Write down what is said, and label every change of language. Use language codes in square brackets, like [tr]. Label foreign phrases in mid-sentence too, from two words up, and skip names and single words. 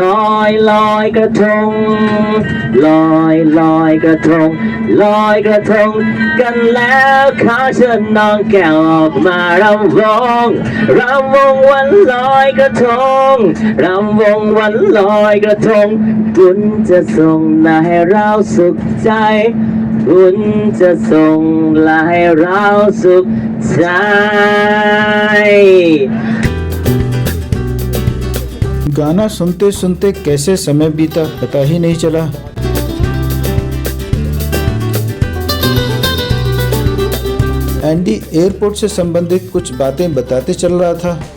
[th] อยกระทงลอยกระทงลอยกระทงกันแล้วขอเชิญน้องแก้วออกมารำวงวันลอยกระทงรำวงวันลอยกระทงบุญจะส่งมาให้เราสุขใจบุญจะส่งมาให้เราสุขใจ [hi] गाना सुनते सुनते कैसे समय बीता पता ही नहीं चला। एंडी एयरपोर्ट से संबंधित कुछ बातें बताते चल रहा था।